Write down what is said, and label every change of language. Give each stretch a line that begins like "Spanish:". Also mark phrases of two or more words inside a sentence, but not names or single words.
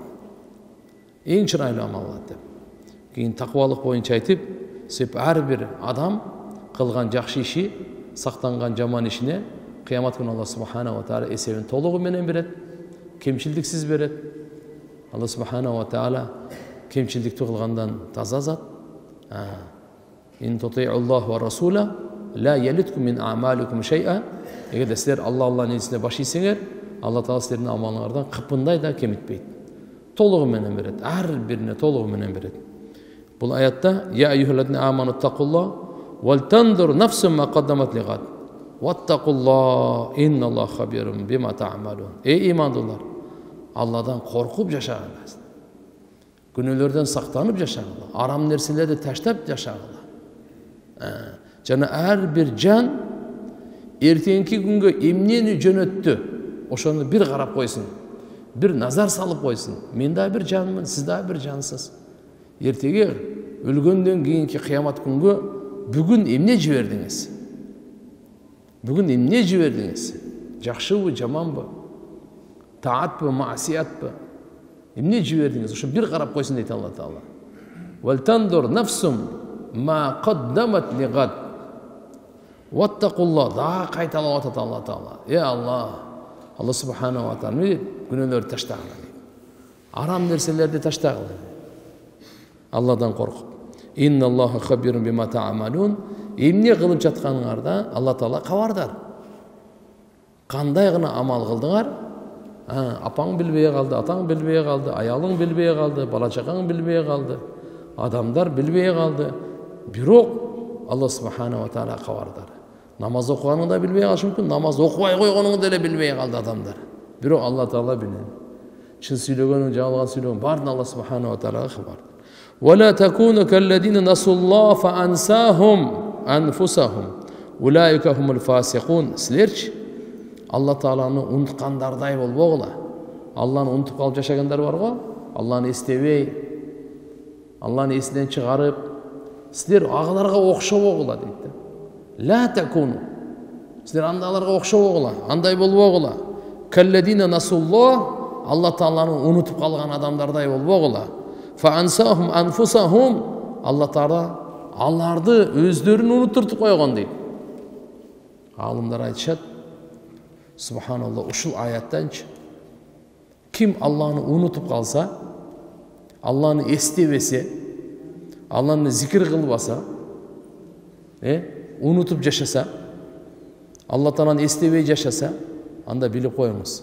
Kyrgyz: Эң чырайлуу амал кылат деп. Кийин такыбалык боюнча айтып, сеп ар бир адам кылган жакшы иши, сактанган жаман ишине кыямат күнү Алла
Arabic: سبحانه وتعالى
Kyrgyz: эсебин толугу менен берет, кемчилдиксиз берет. Алла
Arabic: سبحانه وتعالى
Kyrgyz: кемчилдикти кылгандан таза зат.
Arabic: إن تطيعوا الله ورسوله لا يلتكم من أعمالكم شيئا.
Kyrgyz: Эгерде силер Аллахтын элчисине баш ийсеңер, Алла Таала силердин амалыңардан кыпындай да кемитпейт. Толугу менен берет, ар бирине толугу менен берет. Бул аятта
Arabic: يا أيها الذين آمنوا اتقوا الله ولتنظر نفس ما قدمت لغد واتقوا الله إن الله خبير بما تعملون.
Kyrgyz: Эй имандуулар, Алладан коркуп жашагыла, күнөөлөрдөн сактанып жашагыла, арам нерселерди таштап жашагыла. Жана ар бир жан эртеңки күнгө эмнени жөнөттү, ошону бир карап койсун, бир назар салып койсун. Мен да бир жанмын, сиз да бир жансыз. Эртеге өлгөндөн кийинки кыямат күнгө бүгүн эмне жибердиңиз? Бүгүн эмне жибердиңиз? Жакшыбы, жаманбы? Таатпы, маасиятпы? Эмне жибердиңиз? Ошо бир карап койсун дейт Алла Таала.
Arabic: ولتنظر نفس ما قدمت لغد واتقوا الله.
Kyrgyz: Да кайталап атат Алла Таала. Алла, Алла
Arabic: سبحانه وتعالى
Kyrgyz: күнөөлөрдү таштагыла. Арам нерселерди таштагыла. Алладан коркуп.
Arabic: إن الله خبير بما تعملون.
Kyrgyz: Эмне кылып жатканыңарда Алла Таала кабардар. Кандай гана амал кылдыңар? Апаң билбей калды, атаң билбей калды, аялың билбей калды, бала чакаң билбей калды, адамдар билбей калды. Бирок Алла
Arabic: سبحانه وتعالى
Kyrgyz: кабардар. Намаз окуганыңды да билбей калышы мүмкүн, намаз окубай койгонуңду деле билбей калды адамдар. Бирок Алла Таала билет. Чын сүйлөгөнүң, жалган сүйлөгөнүң баарын Алла
Arabic: سبحانه وتعالى
Kyrgyz: кабар.
Arabic: ولا تكونوا كالذين نسوا الله فأنساهم أنفسهم أولئك هم الفاسقون.
Kyrgyz: Силерчи Алла Тааланы унуткандардай болбогула. Алланы унутуп калып жашагандар бар го, Алланы эстебей, Алланы эсинен чыгарып, силер агаларга окшобогула дейт.
Arabic: لا تكونوا.
Kyrgyz: Силер андайларга окшобогула, андай болбогула.
Arabic: كالذين نسوا الله,
Kyrgyz: Алла Тааланы унутуп калган адамдардай болбогула.
Arabic: فأنساهم أنفسهم,
Kyrgyz: Алла Таала аларды өздөрүн унуттуртуп койгон дейт. Алымдар айтышат, субханалла, ушул аяттанчы ким Алланы унутуп калса, Алланы эстебесе, Алланы зикир кылбаса, унутуп жашаса, Алла Тааланы эстебей жашаса, анда билип коюңуз.